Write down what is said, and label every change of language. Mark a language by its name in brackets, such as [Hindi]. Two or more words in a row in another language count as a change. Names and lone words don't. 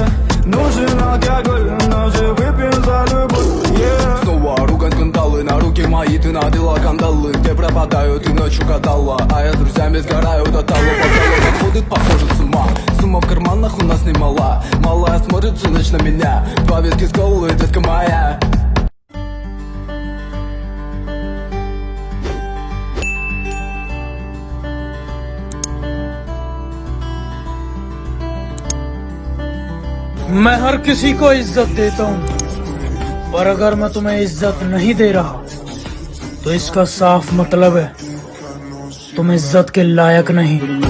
[Russian] Нужен алкоголь, но же выпьем за любовь. Снова ругань скандалы, на руки мои ты надела кандалы. Где пропадаю, ты ночью гадала, а я с друзьями сгораю до того. Бокалы ходит, похоже, с ума. Сумма в карманах у нас немала. Малая смотрит всю ночь на меня. Два виски с колой, детка моя. [Hindi] मैं हर किसी को इज्जत देता हूँ, पर अगर मैं तुम्हें इज्जत नहीं दे रहा तो इसका साफ मतलब है तुम इज्जत के लायक नहीं।